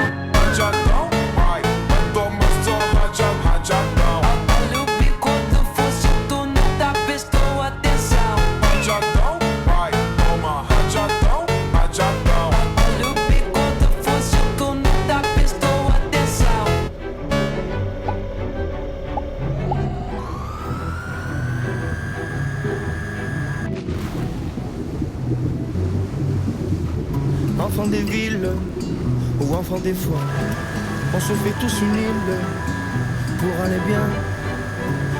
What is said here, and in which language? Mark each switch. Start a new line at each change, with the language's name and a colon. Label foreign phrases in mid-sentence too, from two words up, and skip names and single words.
Portuguese: Rajadão, vai, toma só rajadão. Olha o bico do fuzil, tu nunca prestou atenção. Rajadão, vai, toma rajadão, rajadão. Olha o bico do fuzil, tu nunca prestou atenção.
French: Enfants des villes ou enfants des fois, on se fait tous une île pour aller bien.